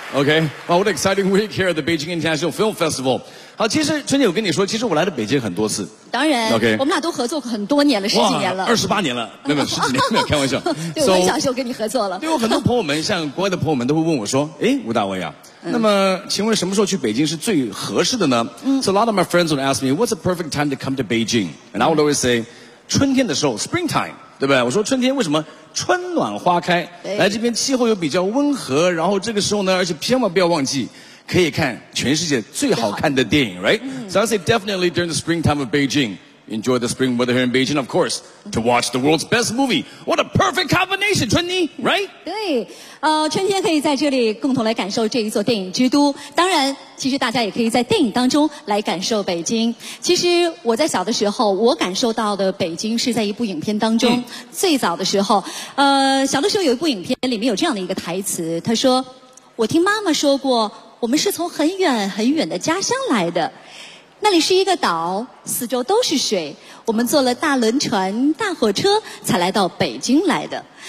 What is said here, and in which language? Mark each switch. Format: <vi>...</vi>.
<en>OK, well, what exciting week here at the Beijing International Film Festival.</en> <zh>好，其实春姐我跟你说，其实我来了北京很多次。当然</zh> <en>OK,</en> <zh>我们俩都合作过很多年了，十几年了。 28年了，没有十几年了，开玩笑。对，我很小就跟你合作了。对，有很多朋友们，像国外的朋友们都会问我说，诶，吴大威啊，那么请问什么时候去北京是最合适的呢？</zh> <en>So a lot of my friends would ask me, what's the perfect time to come to Beijing? And I would always say,</en> <zh>春天的时候 ,springtime, 对不对？我说春天为什么春暖花开，来这边气候又比较温和，然后这个时候呢，而且千万不要忘记可以看全世界最好看的电影 right?</zh> <en>So I say definitely during the springtime of Beijing, enjoy the spring weather here in Beijing, of course, to watch the world's best movie. What a perfect combination, 春妮 right?</en> <zh>对，春天可以在这里共同来感受这一座电影之都，当然其实大家也可以在电影当中来感受北京。其实我在小的时候，我感受到的北京是在一部影片当中，最早的时候，小的时候有一部影片里面有这样的一个台词，他说，我听妈妈说过，我们是从很远很远的家乡来的，那里是一个岛，四周都是水，我们坐了大轮船大火车才来到北京来的。</zh>